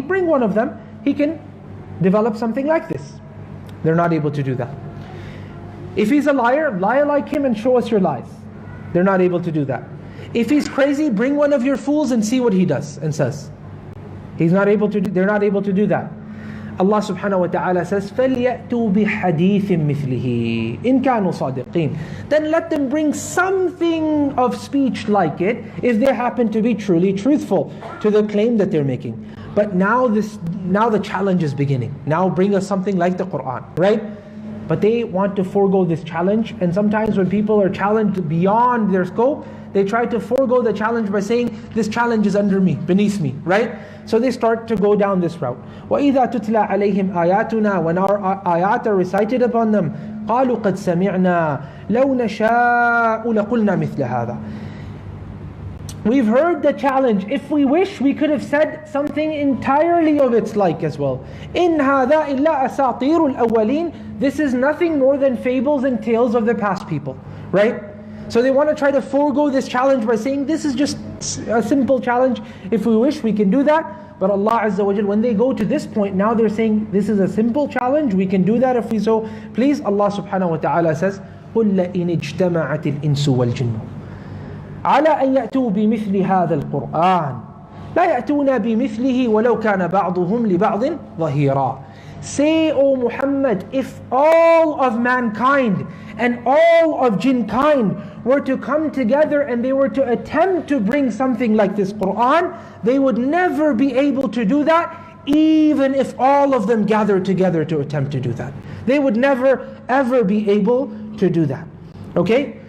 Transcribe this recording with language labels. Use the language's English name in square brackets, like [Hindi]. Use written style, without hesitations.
[English] Bring one of them, he can develop something like this. They're not able to do that. If he's a liar, lie like him and show us your lies. They're not able to do that. If he's crazy, bring one of your fools and see what he does and says. They're not able to do that. Allah subhanahu wa ta'ala says, [Arabic] فَلْيَأْتُوا بِحَدِيثٍ مِثْلِهِ إِن كَانُوا صَادِقِينَ. [English] Then let them bring something of speech like it if they happen to be truly truthful to the claim that they're making. But now the challenge is beginning. Now bring us something like the Quran, right? But they want to forego this challenge, and sometimes when people are challenged beyond their scope, they try to forego the challenge by saying, this challenge is under me, beneath me, right? So they start to go down this route. [Arabic] وَإِذَا تُتْلَى عَلَيْهِمْ آيَاتُنَا. [English] When our ayat are recited upon them, [Arabic] قَالُوا قَدْ سَمِعْنَا لَوْ نَشَاءُ لَقُلْنَا مِثْلَ هَذَا. [English] We've heard the challenge. If we wish, we could have said something entirely of its like as well. [Arabic] إِنْ هَذَا إِلَّا أَسَاطِيرُ الْأَوَّلِينَ. [English] This is nothing more than fables and tales of the past people, right? So they want to try to forego this challenge by saying, this is just a simple challenge. If we wish, we can do that. But Allah Azza wa Jal, when they go to this point, now they're saying, this is a simple challenge, we can do that if we so please. Allah subhanahu wa ta'ala says, [Arabic] قُلْ لَئِنِ اجْتَمَعَتِ الْإِنسُ وَالْجِنُّ على أن يأتوا بمثل هذا القرآن لا يأتون بمثله ولو كان بعضهم لبعض ظهيرا. [English] Say, O Muhammad, if all of mankind and all of jinn kind were to come together and they were to attempt to bring something like this Quran, they would never be able to do that, even if all of them gathered together to attempt to do that. They would never ever be able to do that. Okay?